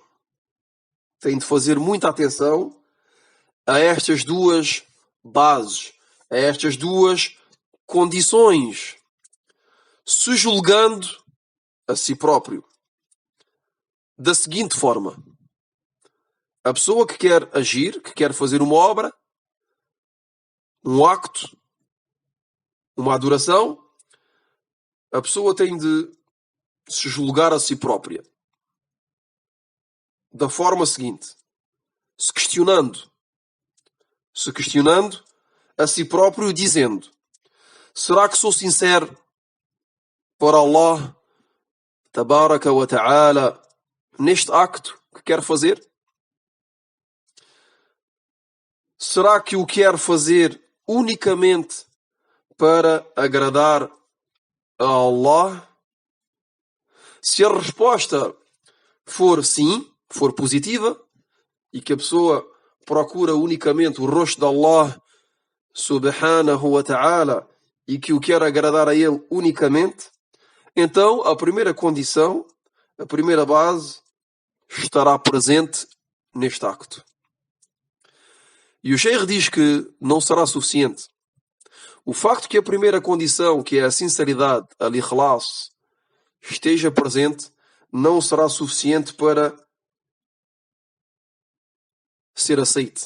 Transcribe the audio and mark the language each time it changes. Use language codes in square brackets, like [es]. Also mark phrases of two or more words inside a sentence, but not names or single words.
[pt] Tem de fazer muita atenção a estas duas bases, a estas duas condições, se julgando a si próprio da seguinte forma: a pessoa que quer agir, que quer fazer uma obra, um acto, uma adoração, a pessoa tem de se julgar a si própria da forma seguinte: se questionando a si próprio, dizendo: será que sou sincero para [ar] الله تبارك وتعالى [pt] neste acto que quero fazer? Será que o quero fazer unicamente para agradar a Allah? Se a resposta for sim, for positiva, e que a pessoa procura unicamente o rosto de [ar] الله سبحانه وتعالى [pt] e que o quer agradar a ele unicamente, então a primeira condição, a primeira base, estará presente neste acto. E o Sheikh diz que não será suficiente. O facto que a primeira condição, que é a sinceridade, al-ikhlas, esteja presente, não será suficiente para ser aceite.